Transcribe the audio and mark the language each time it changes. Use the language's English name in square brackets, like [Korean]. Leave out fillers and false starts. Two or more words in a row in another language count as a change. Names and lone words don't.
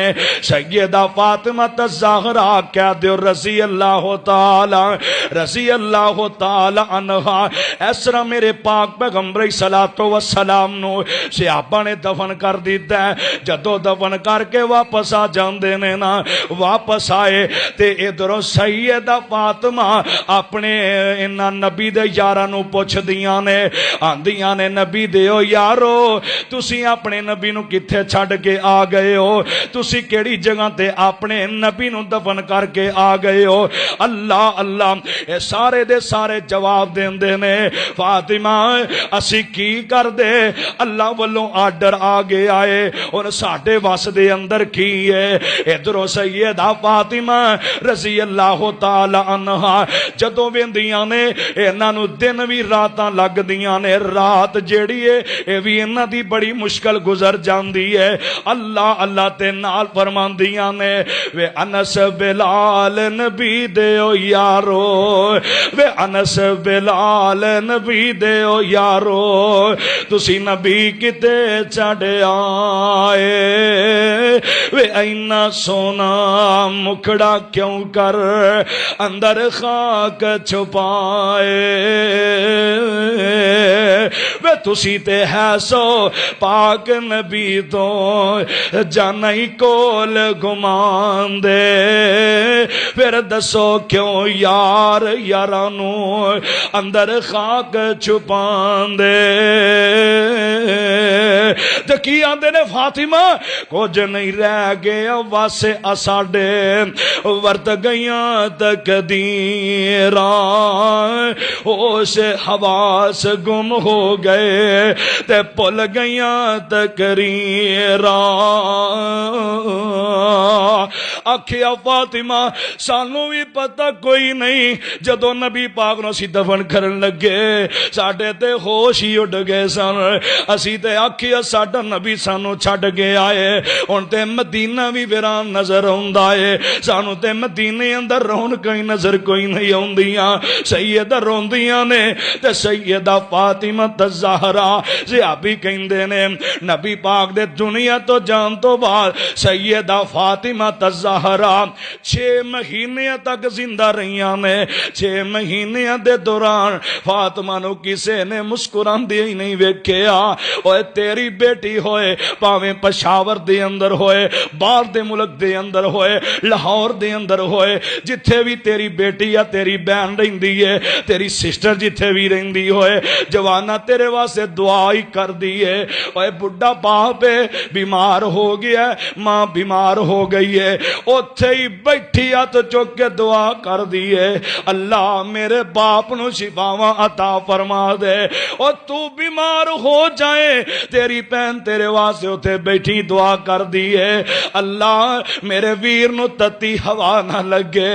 [Punjabi] سیدہ فاطمہ الزہرا کہہ دیو [Arabic] رضی اللہ تعالی عنہا [Punjabi] ایسا جس طرح میرے پاک پیغمبر صلاتو و سلام نو صحابہ نے دفن کر دیتا ہے، جدو دفن کر کے واپس آ جاندے نے نا، واپس آئے تے ادھروں سیدہ فاطمہ اپنے انہاں نبی دے یاراں نو پوچھ دیاں نے، آندیاں نے نبی دیو یارو تسی اپنے نبی نو کتھے چھڈ کے آ گئے ہو، تسی کیڑی جگہ تے اپنے نبی نو دفن کر کے آ گئے ہو؟ اللہ اللہ اے سارے دے سارے جواب دیندے نے، فاطمہ اسی کی کر دے، اللہ والوں آرڈر آ گیا ہے اور ساڈے وس دے اندر کی ہے۔ ادھروں سیدہ فاطمہ [Arabic] رضی اللہ تعالی عنہا [Punjabi] جدوں ویندیاں نے انہاں نو دن وی راتاں لگ دیاں نے، رات جیڑی ہے اے وی انہاں دی بڑی مشکل گزر جاندی ہے۔ اللہ اللہ تے نال فرماندیاں نے وے انس بلال نبی دیو یارو، وے انس بلال نبی دیو یارو تسی نبی کتے چڑھ آئے، وے اینا سونا مکھڑا کیوں کر اندر خاک چھپائے، وے تسی تے ہے سو پاک نبی تو جانائی کول گمان دے، پھر دسو کیوں یار یارانو اندر خاک چھپان دے۔ کی آندے نے فاطمہ کچھ نہیں رہ گیا واسے اساڈے، ورت گئیاں تقدیراں ہوش حواس گم ہو گئے تے پل گئیاں تقریراں۔ آکھیا فاطمہ سانو بھی پتہ کوئی نہیں، جدو نبی پاک نو اسی دفن کرن لگے ساڈے تے ہوش ہی اڈ گئے سن، اسی تے آکھیا ساڈا نبی سانو چھڈ کے آئے، ہن تے مدینہ بھی ویران نظر آوندا ہے، سانو تے مدینے اندر رونق کوئی نظر کوئی نہیں آوندیاں۔ سیدہ روندیاں نے تے سیدہ فاطمہ الزہرا صحابی کہندے نے نبی پاک دے دنیا تو جان تو بعد سیدہ فاطمہ الزہرا 6 مہینے تک زندہ رہیاں نے۔ 6 مہینے دے دوران فاطمہ نو کسے نے مسکراندے ہی نہیں ویکھیا۔ اوے تیری بیٹی ہوئے پاویں پشاور دے اندر ہوئے، باہر دے ملک دے اندر ہوئے، لاہور دے اندر ہوئے، جتھے بھی تیری بیٹی یا تیری بہن رہندی ہے، تیری سسٹر جتھے بھی رہندی ہوئے، جوانا تیرے واسطے دعا ہی کر دی ہے۔ اوے بڈھا باپ بیمار ہو گیا ہے، ماں بیمار ہو گئی ہے، اوتھے ہی بیٹھی ہاتھ چک کے دعا کر دی ہے، اللہ میرے باپ نو شفاواں عطا فرما دے۔ اور تو بیمار ہو جائے تیری بہن تیرے واسطے اوتھے بیٹھی دعا کر دی ہے، اللہ میرے ویر نو تتی ہوا نہ لگے۔